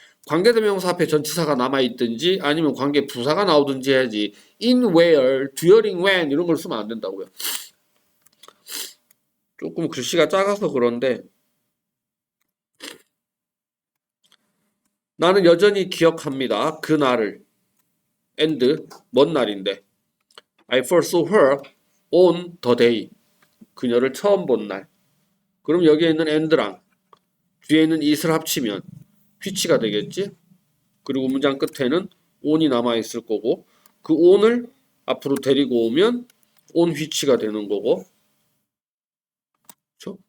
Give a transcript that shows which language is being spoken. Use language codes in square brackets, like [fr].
[ko] 관계대명사 앞에 전치사가 남아있든지 아니면 관계 부사가 나오든지 해야지 in where, during when 이런 걸 쓰면 안 된다고요. 조금 글씨가 작아서 그런데 나는 여전히 기억합니다. 그 날을. [en] and [ko] 먼 날인데 [en] I first saw her on the day. [ko] 그녀를 처음 본 날. 그럼 여기에 있는 and랑 뒤에 있는 it을 합치면 which가 되겠지? 그리고 문장 끝에는 on이 남아있을 거고 그 on을 앞으로 데리고 오면 on which가 되는 거고 그렇죠?